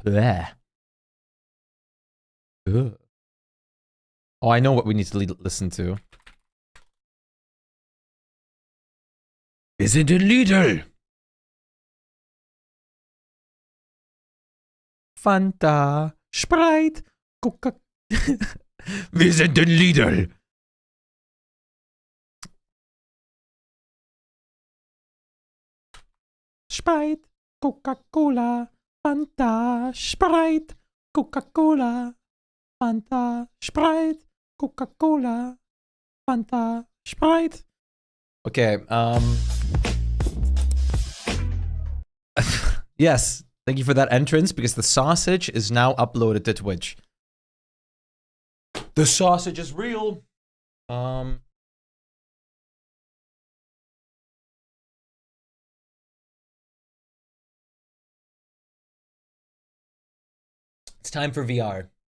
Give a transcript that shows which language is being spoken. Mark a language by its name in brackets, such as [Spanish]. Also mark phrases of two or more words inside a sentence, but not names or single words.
[English] Bleh. Ugh. Oh, I know what we need to listen to. [German] Wir sind in Lidl. Fanta, Sprite, Coca. Wir sind in Lidl. Sprite, Coca-Cola, Fanta, Sprite, Coca-Cola, Fanta, Sprite, Coca-Cola, Fanta, Sprite. [English] Okay, yes, thank you for that entrance because the sausage is now uploaded to Twitch. The sausage is real. It's time for VR.